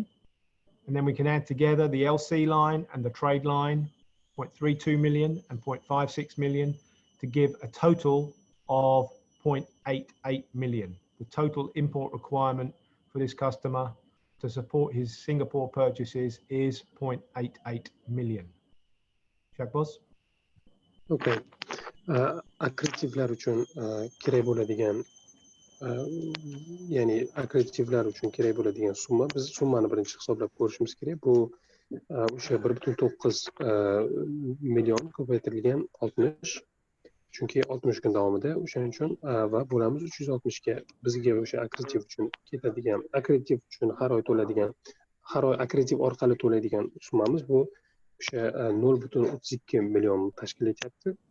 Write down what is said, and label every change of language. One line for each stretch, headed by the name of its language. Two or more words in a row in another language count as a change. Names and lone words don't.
English: And then we can add together the LC line and the trade line, 0.32 million and 0.56 million, to give a total of 0.88 million. The total import requirement for this customer to support his Singapore purchases is 0.88 million. Shakbaz? Okay.
Uzbek: Akkreditivlar uchun kerak bo'ladigan, ya'ni akkreditivlar uchun kerak bo'ladigan summa, biz summani birinchi hisoblab ko'rishimiz kerak. Bu o'sha 1.9 million ko'paytirilgan 60, chunki 60 kun davomida o'shaning uchun va bo'lamiz 360 ga bizga o'sha akkreditiv uchun ketadigan, akkreditiv uchun har oy to'ladigan, har oy akkreditiv orqali to'laydigan summamiz bu o'sha 0.32 million tashkil etyapti.